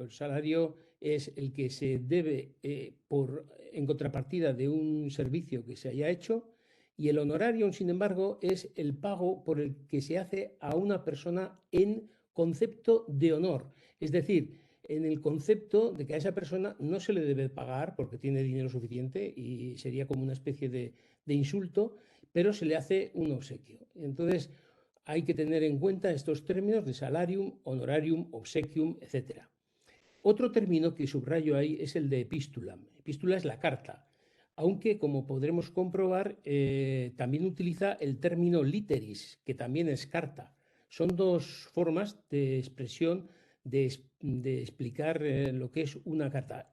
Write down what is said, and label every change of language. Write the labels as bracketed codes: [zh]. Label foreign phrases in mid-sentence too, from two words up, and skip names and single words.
[es] El salario es el que se debe en contrapartida de un servicio que se haya hecho, y el honorarium, sin embargo, es el pago por el que se hace a una persona en concepto de honor. Es decir, en el concepto de que a esa persona no se le debe pagar porque tiene dinero suficiente y sería como una especie de insulto, pero se le hace un obsequio. Entonces, hay que tener en cuenta estos términos de [la] salarium, honorarium, obsequium, [es] etc. Otro término que subrayo ahí es el de epístula. Epístula es la carta, aunque, como podremos comprobar, también utiliza el término literis, que también es carta. Son dos formas de expresión de explicar lo que es una carta.